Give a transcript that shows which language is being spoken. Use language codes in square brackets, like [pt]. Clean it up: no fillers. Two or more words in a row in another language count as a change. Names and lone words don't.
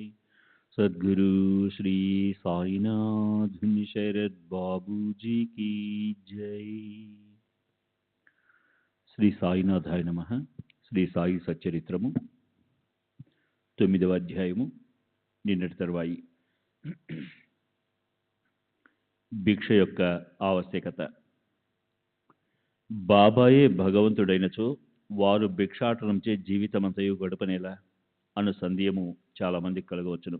[hi] सद्गुरु श्री साईनाथ शरद बाबू जी की जय। [sa] శ్రీ సాయినాథాయ నమః. [te] శ్రీ సాయి సచ్చరిత్రము 9వ అధ్యాయము. నిన్నటి తరువాయి భిక్ష యొక్క ఆవశ్యకత. బాబాయే భగవంతుడైనచో వారు భిక్షాటనంచే జీవితమంతయు గడపనేలా అను సందేహము చాలామందికి కలగవచ్చును.